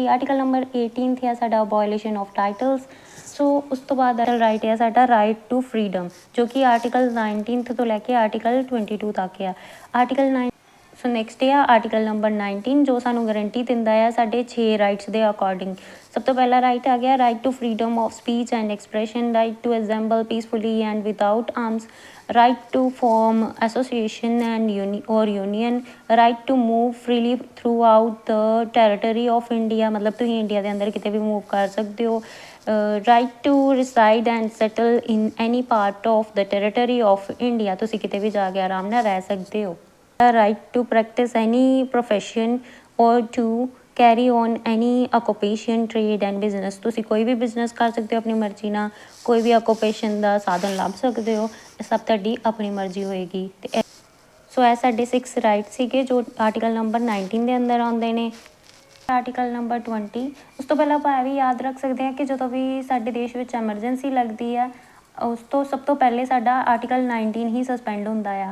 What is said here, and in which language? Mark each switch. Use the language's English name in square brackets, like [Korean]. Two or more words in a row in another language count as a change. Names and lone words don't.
[English] article number [Punjabi] 18 ਆ ਸਾਡਾ [English] abolition of titles. [Punjabi] ਸੋ ਉਸ ਤੋਂ ਬਾਅਦ ਰਾਈਟ ਆ ਸਾਡਾ [English] right to freedom, [Punjabi] ਜੋ ਕਿ ਆਰਟੀਕਲ 19 ਤੋਂ ਲੈ ਕੇ ਆਰਟੀਕਲ 22 ਤੱਕ ਆ। [English] so next [Punjabi] ਹੈ [English] article number [Punjabi] 19 ਜੋ ਸਾਨੂੰ ਗਰੰਟੀ ਦਿੰਦਾ ਆ ਸਾਡੇ 6 ਰਾਈਟਸ ਦੇ ਅਕੋਰਡਿੰਗ। ਸਭ ਤੋਂ ਪਹਿਲਾ ਰਾਈਟ ਆ ਗਿਆ [English] right to freedom of speech and expression, right to assemble peacefully and without arms, right to form association and union, right to move freely throughout the territory of India, [Punjabi] ਮਤਲਬ ਤੁਸੀਂ ਇੰਡੀਆ ਦੇ ਅੰਦਰ ਕਿਤੇ ਵੀ ਮੂਵ ਕਰ ਸਕਦੇ ਹੋ। [English] right to reside and settle in any part of the territory of India, [Punjabi] ਤੁਸੀਂ ਕਿਤੇ ਵੀ ਜਾ ਕੇ ਆਰਾਮ ਨਾਲ ਰਹਿ ਸਕਦੇ ਹੋ। [English] right to practice any profession or to carry on any occupation, trade and business, [Punjabi] ਤੁਸੀਂ ਕੋਈ ਵੀ ਬਿਜ਼ਨਸ ਕਰ ਸਕਦੇ ਹੋ ਆਪਣੀ ਮਰਜ਼ੀ ਨਾਲ, ਕੋਈ ਵੀ ਆਕੂਪੇਸ਼ਨ ਦਾ ਸਾਧਨ ਲੱਭ ਸਕਦੇ ਹੋ, ਇਹ ਸਭ ਤੁਹਾਡੀ ਆਪਣੀ ਮਰਜ਼ੀ ਹੋਏਗੀ। ਤੇ ਸੋ ਇਹ ਸਾਡੇ 6 ਰਾਈਟ ਸੀਗੇ ਜੋ [English] article number [Punjabi] 19 ਦੇ ਅੰਦਰ ਆਉਂਦੇ ਨੇ। [English] article number [Punjabi] 20, ਉਸ ਤੋਂ ਪਹਿਲਾਂ ਆਪਾਂ ਇਹ ਵੀ ਯਾਦ ਰੱਖ ਸਕਦੇ ਹਾਂ ਕਿ ਜਦੋਂ ਵੀ ਸਾਡੇ ਦੇਸ਼ ਵਿੱਚ ਐਮਰਜੈਂਸੀ ਲੱਗਦੀ ਆ ਉਸ ਤੋਂ ਸਭ ਤੋਂ ਪਹਿਲੇ ਸਾਡਾ ਆਰਟੀਕਲ 19 ਹੀ ਸਸਪੈਂਡ ਹੁੰਦਾ ਆ।